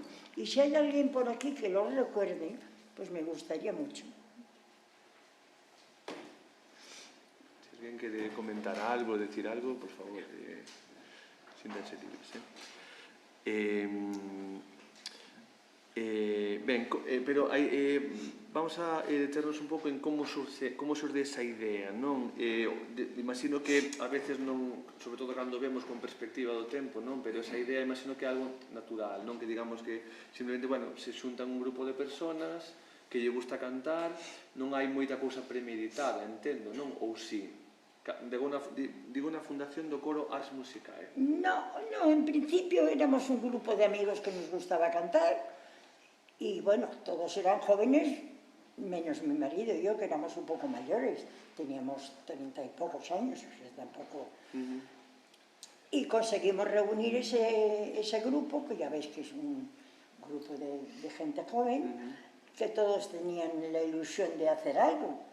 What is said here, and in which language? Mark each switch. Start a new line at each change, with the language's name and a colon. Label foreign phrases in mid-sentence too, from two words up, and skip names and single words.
Spanish: Y si hay alguien por aquí que lo recuerde, pues me gustaría mucho. Si alguien quiere comentar algo, decir algo, por favor, siéntanse libres.
Galician: Pero vamos a deternos un pouco en como xurde esa idea, non? Imagino que a veces non, sobre todo cando vemos con perspectiva do tempo, non? Pero esa idea imagino que é algo natural, non? Que digamos que simplemente, bueno, se xuntan un grupo de personas que lle gusta cantar, non hai moita cousa premeditada, entendo, non? Ou sí? Digo na fundación do coro Ars Musicae.
Spanish: No, en principio éramos un grupo de amigos que nos gustaba cantar y bueno, todos eran jóvenes, menos mi marido y yo, que éramos un poco mayores, teníamos 30 y pocos años, o sea, tampoco... Y conseguimos reunir ese grupo, que ya veis que es un grupo de gente joven, que todos tenían la ilusión de hacer algo.